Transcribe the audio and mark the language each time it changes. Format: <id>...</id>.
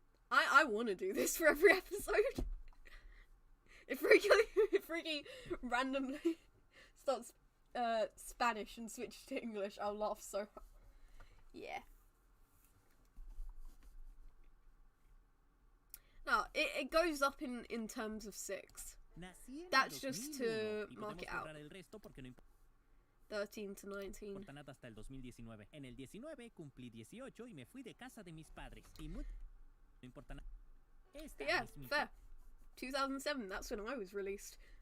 <en>I want to do this for every episode. If Riggy randomly starts Spanish and switches to English, I'll laugh so hard. Yeah. No, it goes up in terms of 6. That's just to mark it out. 13 to 19.</en> <es>Hasta el 2019. En el 19 cumplí 18 y me fui de casa de mis padres. Y no importa nada.</es> <en>Yeah, fair. 2007, that's when I was released.</en>